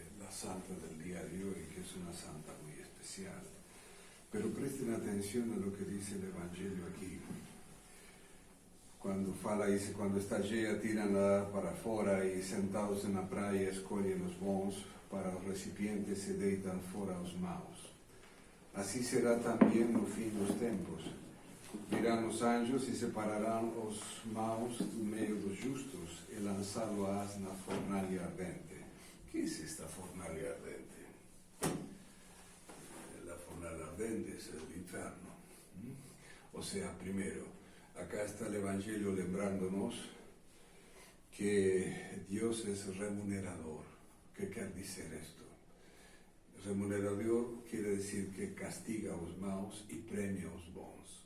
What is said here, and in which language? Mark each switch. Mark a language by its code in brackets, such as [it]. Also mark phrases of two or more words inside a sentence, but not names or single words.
[es] santa del día de hoy, que es una santa muy especial. Pero presten atención a lo que dice el Evangelio aquí. [pt] Quando fala isso, quando está cheia, tiram-la para fora e sentados na praia escolhem os bons, para os recipientes se deitam fora os maus. Assim será também no fim dos tempos. Virão os anjos e separarão os maus do meio dos justos e lançá-los na fornalha ardente. [es] ¿Qué es esta [pt] fornalha ardente? [es] La [pt] fornalha ardente [es] es el infierno. O sea, primero, acá está el Evangelio lembrándonos que Dios es remunerador. ¿Qué quiere decir esto? Remunerador quiere decir que castiga a los maus y premia a los bons.